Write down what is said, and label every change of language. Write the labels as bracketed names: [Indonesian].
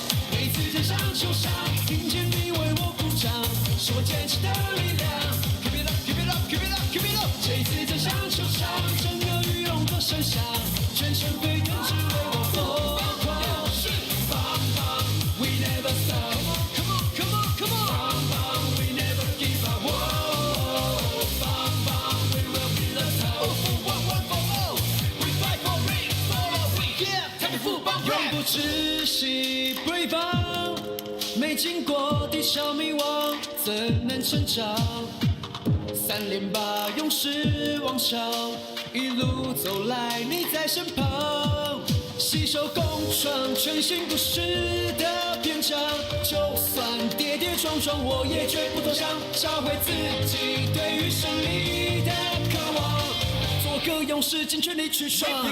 [Chinese] 每次站上球场，听见你为我鼓掌，是我坚持的力量。 [English] Keep it up, keep it up, keep it up, keep it up。 [Chinese] 这次站上球场，整个羽龙的声响，全身沸腾，只为我疯狂。 [English] We never stop. Come on, come on, come on. Bang bang, we never give up. Whoa, bang bang, we will be the top. Oh, for one, for all. We fight for it, for all we yeah. [Chinese] 台北富邦永不窒息辉煌，没经过地球迷惘，怎能成长？3连霸，勇士王朝，一路走来你在身旁。携手共创全新故事的篇章，就算跌跌撞撞，我也绝不投降，找回自己对于胜利的渴望，做个勇士，尽全力去闯。